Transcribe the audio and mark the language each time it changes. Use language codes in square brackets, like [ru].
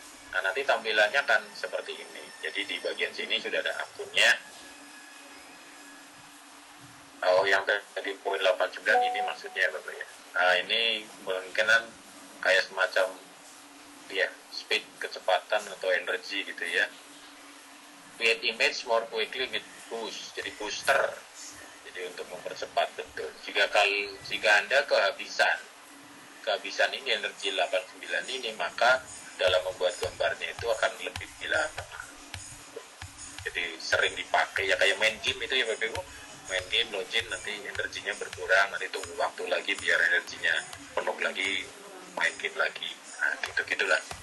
[id] Nah nanti tampilannya akan seperti ini. Jadi di bagian sini sudah ada akunnya. Oh yang tadi poin 89 ini maksudnya Bapak ya. Nah ini kemungkinan kayak semacam ya speed, kecepatan atau energi gitu ya. [en] Create image more quickly with boost, [id] jadi booster. Jadi untuk mempercepat betul. Jika Anda kehabisan ini energi 89 ini, maka dalam membuat gambarnya itu akan lebih lama. Jadi sering dipakai ya kayak main game itu ya Bapak Ibu. Main game login nanti energinya berkurang, nanti tunggu waktu lagi biar energinya penuh lagi, main game lagi. Nah, gitu-gitulah.